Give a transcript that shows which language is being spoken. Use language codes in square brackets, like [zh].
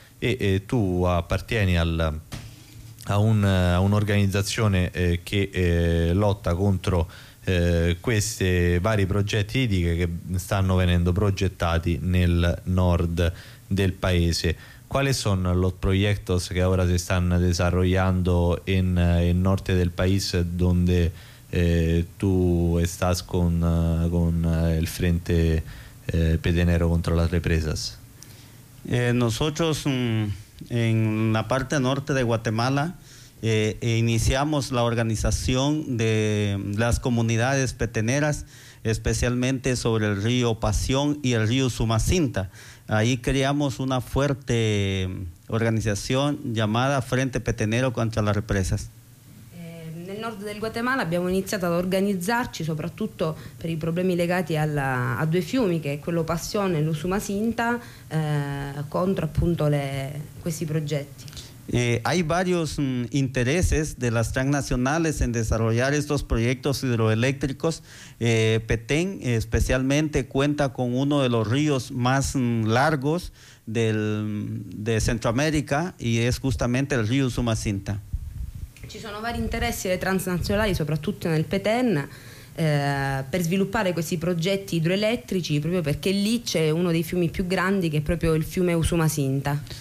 [it] E tu appartieni a un'organizzazione che lotta contro questi vari progetti idriche che stanno venendo progettati nel nord del paese. Quali sono i progetti che ora si stanno sviluppando in nord del paese, dove tu stai con il Frente Pedenero contro le represa? [es] Nosotros en la parte norte de Guatemala iniciamos la organización de las comunidades peteneras, especialmente sobre el río Pasión y el río Sumacinta. Ahí creamos una fuerte organización llamada Frente Petenero contra las Represas. [it] Nel nord del Guatemala abbiamo iniziato ad organizzarci soprattutto per i problemi legati a due fiumi, che è quello Passione e l'Usumacinta, contro appunto questi progetti. [es] Hay varios intereses de las transnacionales en desarrollar estos proyectos hidroeléctricos. Petén especialmente cuenta con uno de los ríos más largos de Centroamérica y es justamente el río Usumacinta. [it] Ci sono vari interessi delle transnazionali, soprattutto nel Petén, per sviluppare questi progetti idroelettrici, proprio perché lì c'è uno dei fiumi più grandi, che è proprio il fiume Usumacinta.